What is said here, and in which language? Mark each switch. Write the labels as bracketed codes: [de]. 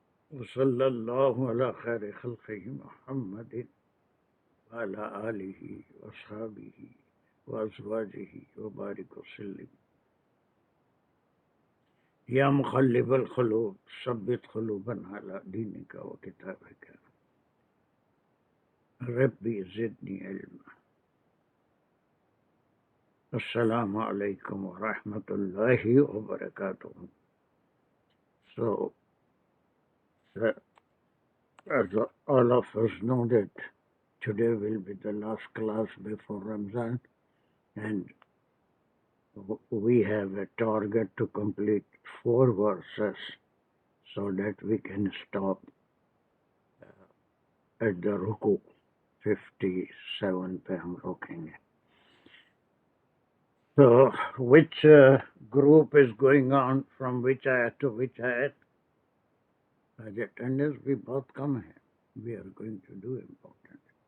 [ar] وصلى الله على خير خلقه محمد وعلى آله وأصحابه وأزواجه وبارك وسلم يا مقلب القلوب ثبت قلوبنا على دينك وكتابك ربي زدني علما السلام عليكم ورحمة الله وبركاته. [en] So, as all of us know that today will be the last class before Ramzan, and we have a target to complete 4 verses so that we can stop at the ruku 57 पे हम रोकेंगे. So which group is going on from which ayat to which ayat? The attendance भी बहुत कम है. We are going to do important.